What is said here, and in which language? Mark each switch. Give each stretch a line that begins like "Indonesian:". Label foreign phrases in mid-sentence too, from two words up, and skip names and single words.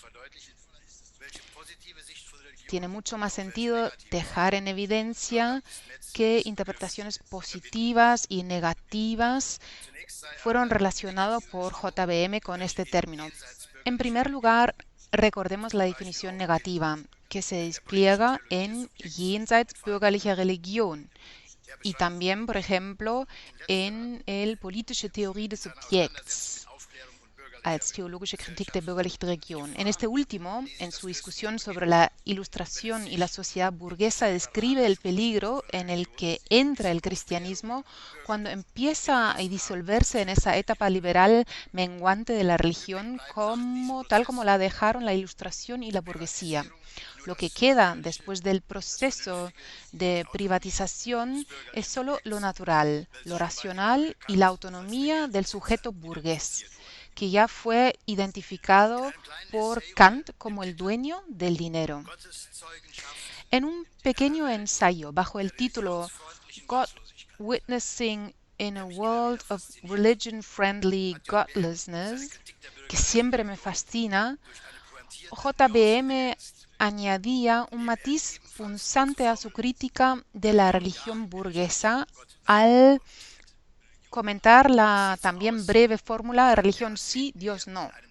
Spanish: Tiene mucho más sentido dejar en evidencia que interpretaciones positivas y negativas fueron relacionadas por JBM con este término. En primer lugar, recordemos la definición negativa, que se despliega en Jenseits bürgerlicher Religion y también, por ejemplo, en el Politische Theorie des Subjekts als theologische Kritik der bürgerlichen Religion. En este último, en su discusión sobre la Ilustración y la sociedad burguesa, describe el peligro en el que entra el cristianismo cuando empieza a disolverse en esa etapa liberal menguante de la religión tal como la dejaron la Ilustración y la burguesía. Lo que queda después del proceso de privatización es solo lo natural, lo racional y la autonomía del sujeto burgués, que ya fue identificado por Kant como el dueño del dinero. En un pequeño ensayo bajo el título God Witnessing in a World of Religion-Friendly Godlessness, que siempre me fascina, JBM añadía un matiz punzante a su crítica de la religión burguesa al comentar la también breve fórmula religión sí, Dios no.